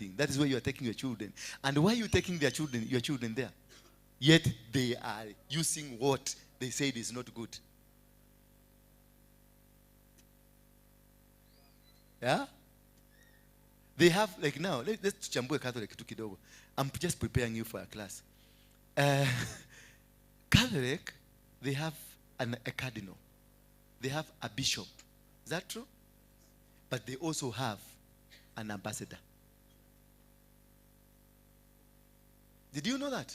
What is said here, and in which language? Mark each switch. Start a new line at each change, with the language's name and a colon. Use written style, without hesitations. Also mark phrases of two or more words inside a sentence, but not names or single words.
English: That is where you are taking your children. And why are you taking your children there? yet they are using what they said is not good. Yeah? They have, like now, let's chambue Catholic
Swahili: tu kidogo.
English: I'm just preparing you for a class. Catholic, they have a cardinal. They have a bishop. Is that true? But they also have an ambassador. Did you know that?